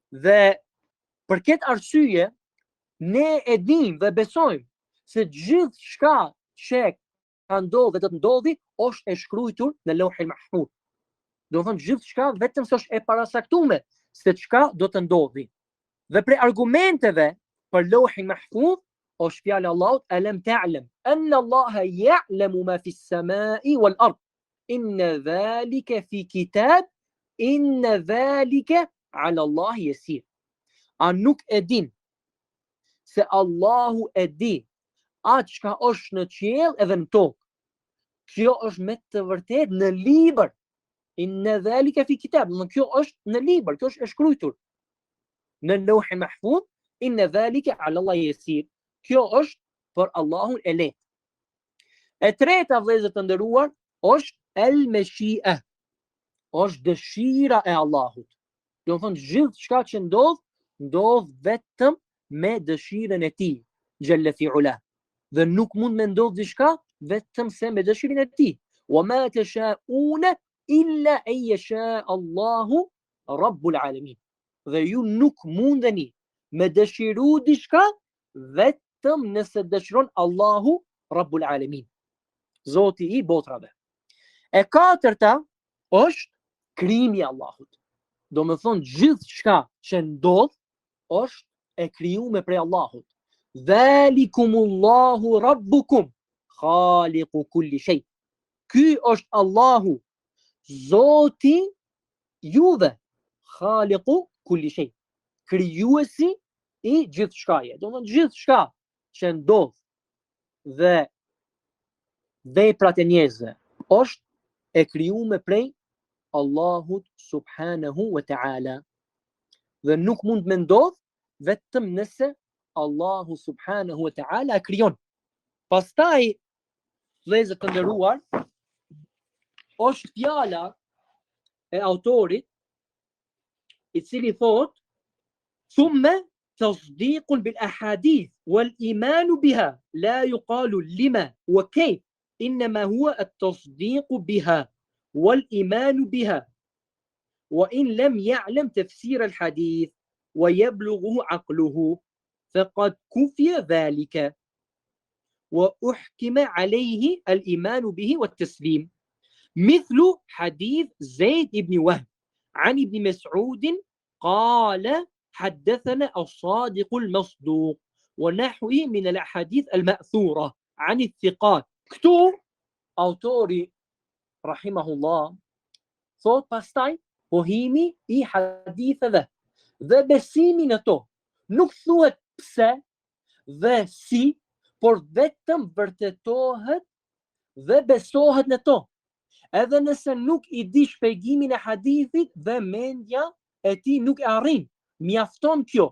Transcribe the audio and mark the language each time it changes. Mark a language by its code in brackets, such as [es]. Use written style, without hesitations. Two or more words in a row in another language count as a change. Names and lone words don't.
[sq] Dhe Për këtë arsye, ne e dim dhe besojmë se gjithë shka që ka ndodhë dhe të ndodhi, është e shkruajtur në Lauhul Mahfuz. Do të thonë gjithë shka vetëm se është e parasaktuar se çka do të ndodhi. Dhe për argumenteve për Lauhul Mahfuz është fjala e Allahut [ar] ألم تعلم أن الله يعلم ما في السماء والأرض إن ذلك في كتاب إن ذلك على الله يسير. [sq] A nuk e din se Allahu e di atë çka është në qiell edhe në tokë. Kjo është me të vërtetë në libër. [ar] إن ذلك في كتاب. [sq] Kjo është në libër, kjo është e shkruar në Lauhul Mahfuz. [ar] إن ذلك على الله يسير. [sq] Kjo është për Allahun e lehtë. E treta, vëllezër të nderuar, është el-mashia. Është dëshira e Allahut. Do të thonë gjithë çka që ndodh vetëm me dëshirën e tij, xhalla fi ula. Dhe nuk mund me ndodh diçka vetëm se me dëshirën e tij. [ar] وما تشاءون إلا أن يشاء الله رب العالمين. [sq] Dhe ju nuk mundeni me dëshiru diçka vetëm nëse dëshiron [ar] الله رب العالمين, [sq] Zoti i botrave. E katërta është krijimi i Allahut. Do me thonë gjithë shka që ndodh është e krijuar prej Allahut. [ar] ذلكم الله ربكم خالق كل شيء. [sq] Ky është Allahu, Zoti juve, [ar] خالق كل شيء, [sq] krijuesi i gjithë shkaje. Do me thonë gjithë shka që ndodh dhe veprat e njerëzve është e krijuar prej Allahut [ar] سبحانه وتعالى. [sq] Dhe nuk mund me ndodh vetëm nëse Allahu [ar] سبحانه وتعالى [sq] e krijon. Pastaj, vëllezër të nderuar, është fjala e autorit i cili thot [ar] ثم تصديق بالأحاديث والإيمان بها لا يقال لم وكيف إنما هو التصديق بها والإيمان بها وإن لم يعلم تفسير الحديث ويبلغه عقله فقد كفي ذلك وأحكم عليه الإيمان به والتسليم مثل حديث زيد بن وهب عن ابن مسعود قال حدثنا الصادق المصدوق ونحوه من الأحاديث المأثورة عن الثقات. [sq] Ky autori rahimahullah thot pastaj pohimi i haditheve dhe besimi në to nuk thuhet pse dhe si, por vetëm vërtetohet dhe besohet në to. Edhe nëse nuk i di shpjegimin e hadithit dhe mendja e tij nuk e arrin, mjafton kjo.